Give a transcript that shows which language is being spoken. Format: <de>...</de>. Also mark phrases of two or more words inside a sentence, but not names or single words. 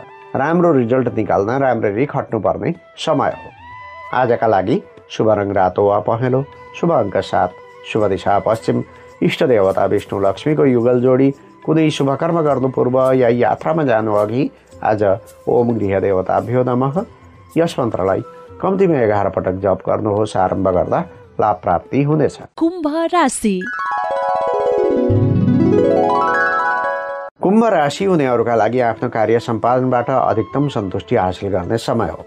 <ne>राम्रो रिजल्ट निकाल्न राम्ररी खट्नुपर्ने समय हो। आजका लागि शुभ रङ रातो वा पहेँलो, शुभ अङ्क 7, शुभ दिशा पश्चिम, इष्ट देवता विष्णु लक्ष्मीको युगल जोडी। कुनै शुभ कर्म गर्नु पूर्व या यात्रामा जानु अघि आज</ne> <sa>ओम गृह देवताभ्यो नमः</sa> <ne>यस मन्त्रलाई कम्तीमा 11 पटक जप गर्नुहोस्। आरम्भ गर्दा लाभ प्राप्ति हुनेछ। कुम्भ राशि। कुम्भ राशि हुनेहरूका लागि आफ्नो कार्य सम्पादनबाट अधिकतम सन्तुष्टि हासिल गर्ने समय हो।</ne>